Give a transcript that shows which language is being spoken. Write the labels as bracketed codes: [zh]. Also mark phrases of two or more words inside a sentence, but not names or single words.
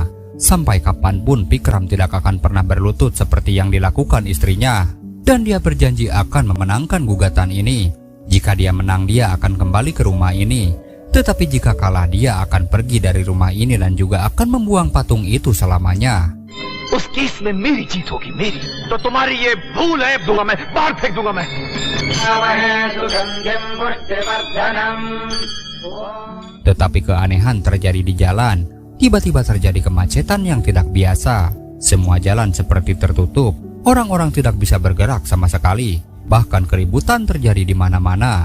[id] Sampai kapanpun Pikram tidak akan pernah berlutut seperti yang dilakukan istrinya. Dan dia berjanji akan memenangkan gugatan ini. Jika dia menang dia akan kembali ke rumah ini. Tetapi jika kalah dia akan pergi dari rumah ini dan juga akan membuang patung itu selamanya. [hi] उस केस में मेरी जीत होगी, मेरी। तो तुम्हारी ये भूल है, दूंगा मैं, बाहर फेंक दूंगा मैं। [id] Tetapi keanehan terjadi di jalan. Tiba-tiba terjadi kemacetan yang tidak biasa. Semua jalan seperti tertutup. Orang-orang tidak bisa bergerak sama sekali. Bahkan keributan terjadi di mana-mana.